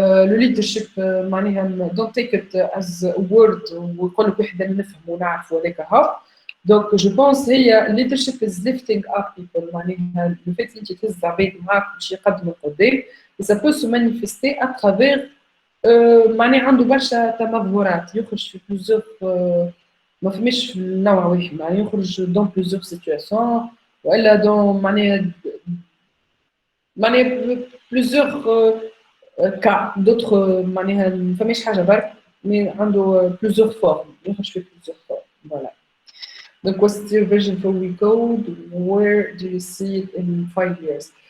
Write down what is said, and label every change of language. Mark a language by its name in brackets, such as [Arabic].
[French] Le leadership [Arabic] معناها [English] don't take it as a word [Arabic] ويقول لك وحده نفهم ونعرف وهذاك هو. [French] Donc je pense [Arabic] هي [English] leadership is lifting up people. [Arabic] معناها [French] le fait [Arabic] اللي تهز عباد معاك باش يقدموا قدام [French] et ça peut se manifester à travers [Arabic] معناها عنده برشا تمظهرات يخرج في [French] plusieurs [Arabic] ما فماش في النوع واحد. معناها يخرج [French] dans plusieurs situations [Arabic] وإلا dans معناها [French] plusieurs cas d'autres [Arabic] معناها ما فماش حاجة برك [French] mais [Arabic] عنده [French] plusieurs formes [Arabic] يخرج في plusieurs formes. [French] Voilà. [English] Donc what's your vision for WeCode? Where do you see it in 5 years?